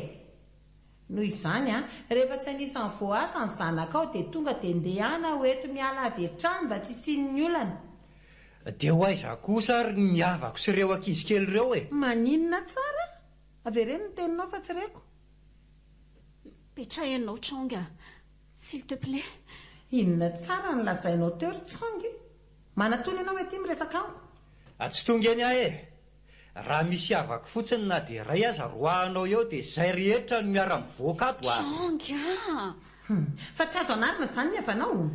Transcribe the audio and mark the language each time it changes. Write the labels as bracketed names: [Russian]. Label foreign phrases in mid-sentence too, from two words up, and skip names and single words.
[Malagasy] Noho izany rehefa tsy anisan'ny voasa ny zanakao dia tonga dia ndehana hoeto miala avy hatrany mba tsy isian'ny olana. Dia ho aiza kosa ary ny havako sy ireo ankizy kely ireo e. Maninona tsara? Avereny ny teninao fa tsy reko. Petrahanao Tsonga, [French] s'il te plaît. [Malagasy] Inona tsara ny lazainao teo ry Tsonga? Manatony ianao ety miresaka amiko. Tsy tonga eny ahe. Raha misy havako fotsiny na dia iray aza roahanao eo dia izay rehetra no miara-mivoaka ato ah. Tsonga! Fa tsy azo anarina izany ny avanao.